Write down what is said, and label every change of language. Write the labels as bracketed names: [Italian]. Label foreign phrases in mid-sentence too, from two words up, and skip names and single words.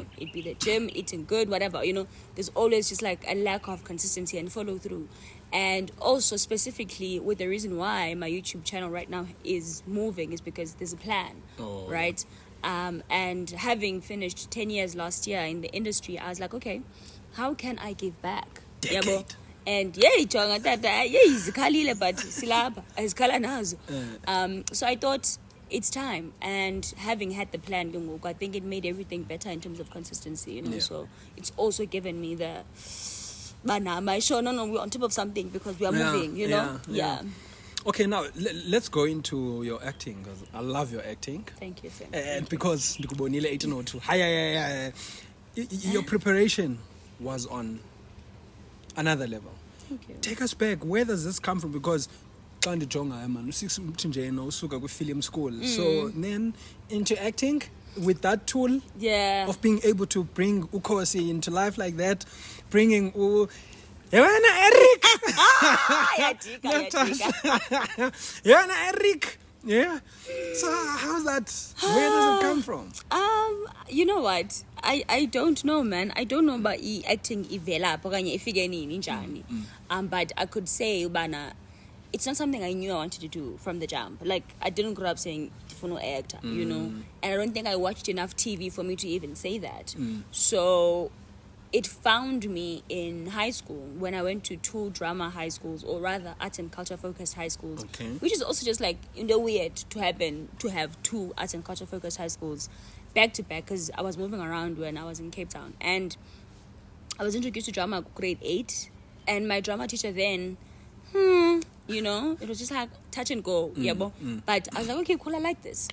[English] It be the gym, eating good, whatever, you know. There's always just like a lack of consistency and follow through. And also specifically with the reason why my YouTube channel right now is moving is because there's a plan, right? And having finished 10 years last year in the industry, I was like, okay, how can I give back? Decade. [Xhosa] And jonga tata, zikhalile but silapha azikhala nazo. [English] So I thought it's time, and having had the plan, I think it made everything better in terms of consistency, you know. Yeah. So it's also given me the my show. No, we're on top of something because we are moving, you know. Yeah. Okay, now let's go into your acting, because I love your acting. Thank you, Sam. And because ndikubonile 1802. Hi. Your preparation was on another level. Thank you. Take us back. Where does this come from? [Xhosa] Because xa ndijonga man, usuka kwi- [English] film school. So then into acting with that tool of being able to bring Ukosi into life like that, bringing Yevana Eric. Yevana Eric. Yeah. So how's that? Where does it come from? You know what? I don't know, man. I don't know about acting [Xhosa] ivela okanye ifike nini njani. [English] But I could say ubana it's not something I knew I wanted to do from the jump. Like, I didn't grow up saying "Funo actor," you know, and I don't think I watched enough TV for me to even say that. So it found me in high school when I went to 2 drama high schools, or rather arts and culture focused high schools, which is also just like weird to have 2 arts and culture focused high schools back to back, because I was moving around when I was in Cape Town, and I was introduced to drama grade 8, and my drama teacher then, you know, it was just like touch and go, but I was like, okay, cool, I like this.